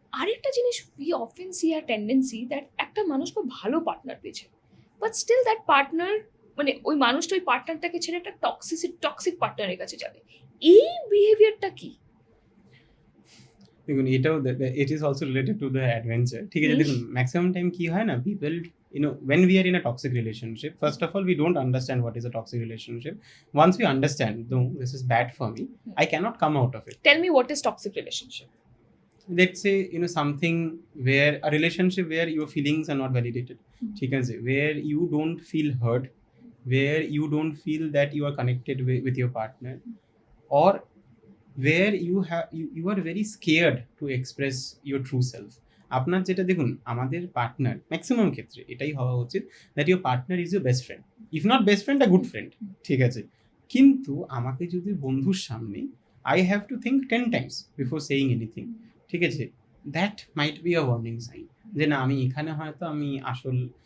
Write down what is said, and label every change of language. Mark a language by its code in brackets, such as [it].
[bn] আরেকটা জিনিস [en] we often see a tendency that [bn] একটা মানুষ খুব ভালো পার্টনার পেয়েছে, [en] but still that partner, [bn] মানে ওই মানুষটা ওই পার্টনারটাকে ছেড়ে একটা টক্সিক পার্টনারের কাছে যাবে, এই বিহেভিয়ারটা কি? দেখুন এটাও [en] It is also related to the adventure, ঠিক আছে। [bn] দেখুন ম্যাক্সিমাম টাইম কি হয় না, [en] People when we are in a toxic relationship, first of all we don't understand what is a toxic relationship. Once we understand, no, this is bad for me, I cannot come out of it. Tell me what is toxic relationship? Let's say something where a relationship where your feelings are not validated, ঠিক আছে, where you don't feel heard, where you don't feel that you are connected with your partner, or where you are very scared to express your true self. [bn] আপনার যেটা দেখুন, আমাদের partner maximum ক্ষেত্রে এটাই হওয়া উচিত, [en] That your partner is your best friend, if not best friend, a good friend, ঠিক আছে। [bn] কিন্তু আমাকে যদি বন্ধুর সামনে [en] I have to think 10 times before saying anything, ঠিক আছে, that might be a warning sign, [bn] যে না আমি এখানে হয়তো আমি আসল